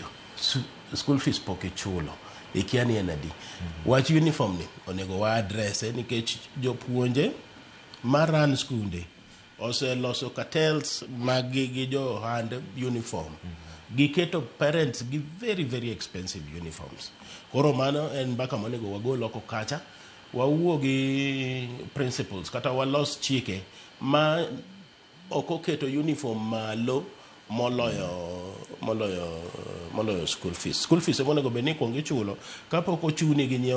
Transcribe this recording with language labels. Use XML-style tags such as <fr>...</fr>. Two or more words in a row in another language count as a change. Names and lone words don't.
<en>School fees</en> <luo>poke chulo. Ikiani enadi. Wach uniform ni onego wa address nikech jopuonje maran skunde oseloso cartels gi jo hand uniform.</luo> <en>Giketo parents gi very very expensive uniforms.</en> <luo>Koro mano en mbaka monego wagol oko kacha, wawuo gi principals kata walos chike ma oko keto uniform malo moloyo</luo> <en>school fees. School fees</en> <luo>monego beni kongi chulo kapok ochuni gi nyiewo.</luo>